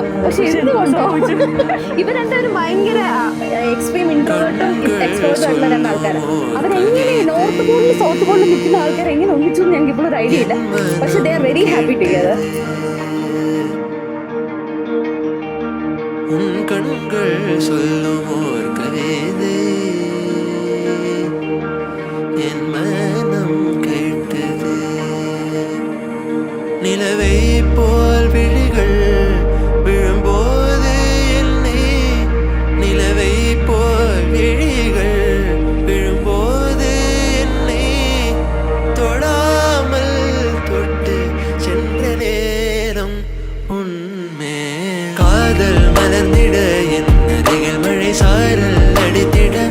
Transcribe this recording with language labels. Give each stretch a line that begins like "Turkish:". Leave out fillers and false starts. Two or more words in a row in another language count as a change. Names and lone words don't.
Malayalam: പക്ഷെ എന്തുകൊണ്ടോ ഇവർ രണ്ടുപേരും ഭയങ്കര
English: extreme introvert
Malayalam: എക്സ്ട്രോവേർട്ടും ആയിട്ടുള്ള 2 ആൾക്കാരാണ്. അവരെങ്ങനെ നോർത്ത് പോളിലും സൗത്ത് പോളിലും നിൽക്കുന്ന ആൾക്കാർ എങ്ങനെ ഒന്നിച്ചു എന്ന് ഞങ്ങൾക്ക് ഇപ്പോഴും ഒരു ഐഡിയ ഇല്ല.
English: പക്ഷെ they are very happy together.
Tamil: കണ്ണുകൾ சொல்லுமோர் கவிதை என் மனம் கேட்டது நிலவை போல் விழிகள் விழும்போது என்னை நிலவை போல் விழிகள் விழும்போது என்னை தொடாமல் தொட்டு சென்ற நேரம் உண்மை காதல் மலர்ந்திட என் அருகில் மழை சாரல் அடித்திட